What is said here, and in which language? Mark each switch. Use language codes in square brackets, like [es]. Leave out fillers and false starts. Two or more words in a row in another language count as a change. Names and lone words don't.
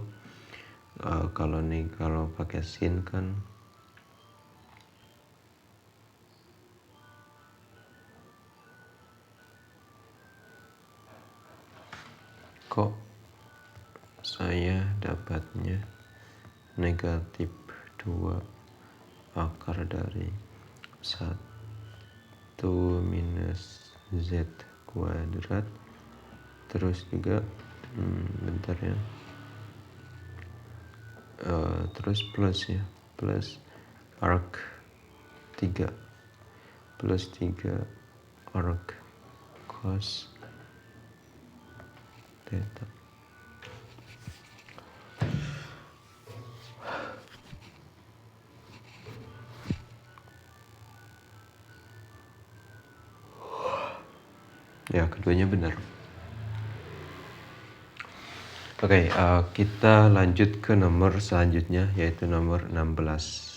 [id] Kalau pakai sin kan kok saya dapatnya negatif 2 akar dari 1 minus z kuadrat, terus juga bentar ya, terus plus ya, plus arc 3 plus 3 arc cos theta. Ya, keduanya benar. Oke, kita lanjut ke nomor selanjutnya, yaitu nomor 16.